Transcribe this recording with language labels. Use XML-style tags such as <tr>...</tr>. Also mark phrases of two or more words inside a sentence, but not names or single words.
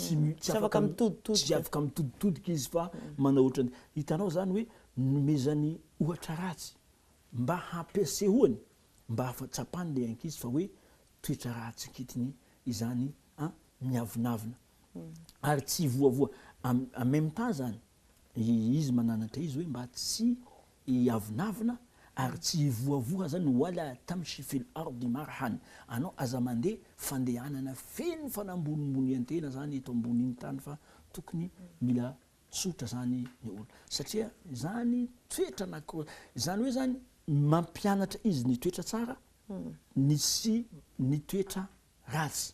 <mg>mitoditodika izy fa manao ohatrany hitanao zany hoe nomezany ohatra ratsy mba hampiasehoany mba afatsapany le ankizy fa hoe toetra ratsy kitiny izany miavinavina ary tsy voavoa</mg> <fr>en même temps</fr> <mg>zany izy mananatra izy hoe mba tsy iavinavina ary tsy voavoa zany</mg> <ar>ولا تمش في الأرض مرحا</ar> <mg>anao aza mandeha fandehanana feno fanambonimbony antena zany eto amboniny tany fa tokony mila tsotra zany ny olo satria zany toetra zany hoe zany mampianatra izy ny toetra tsara ny sy ny toetra ratsy</mg>